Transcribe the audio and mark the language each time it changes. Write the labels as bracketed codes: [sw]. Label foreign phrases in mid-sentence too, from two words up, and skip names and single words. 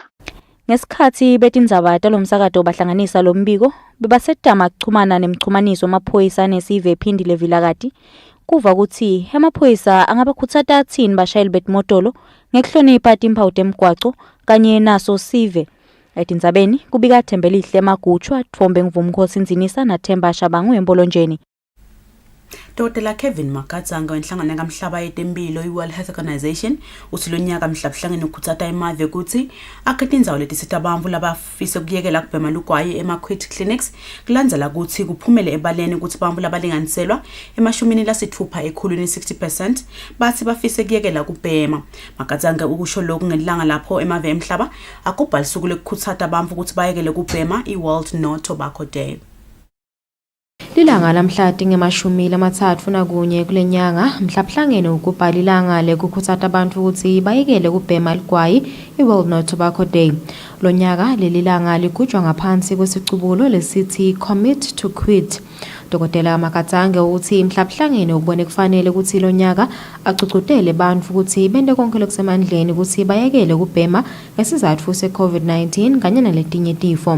[ss] Ngesikhathi betindzaba talomsakato bahlanganisa lombiko bebasedama kuchumana nemchumaniso amaphoyisa nesive ephindile vilakati kuva ukuthi emaphoyisa angabakhutsata athini bashayeli betimotolo ngekuhlonipha timphawu temgwaco kanye naso sive. Etindzabeni kubika Thembelihle Magutshwa Thombe Ngivumkhosi Nzinisa na Themba Shabangu embolonjeni. Dr. Kevin Makatsanga wenhlangano kamhlaba yetempilo i-World Health Organization uthi lo nyaka mhlabuhlangene ukhutsata imave ukuthi akhethe indzawo letisita abantfu labafise kuyekela kubhema lugwayi ema- [en] quit clinics [ss] kulandzela ukuthi kuphumele ebaleni ukuthi bantfu labalinganiselwa ema-60 ekhulwini 60% bathi bafise kuyekela kubhema. Makatsanga ukusho lokhu ngelilanga lapho emave emhlaba akubha lisuku lekukhutsata abantfu ukuthi bayekele kubhema i-World No Tobacco Day. Lilanga lamhlati nge-31 kulenyanga mhlabuhlangene ukubhala ilanga lekukhutsata abantu ukuthi bayekele kubhema ligwayi i-World No Tobacco Day. Lo nyaka leli langa ligujwa ngaphansi kwesicubulo lesithi [en] Commit to Quit. [ss] Dr. Makatsange uthi mhlabhlangene ubone kufanele ukuthi lo nyaka agcugcutele bantfu ukuthi bente konke lokusemandleni ukuthi bayekele ukubhema ngesizatfu se-COVID-19 kanye naletinye tifo.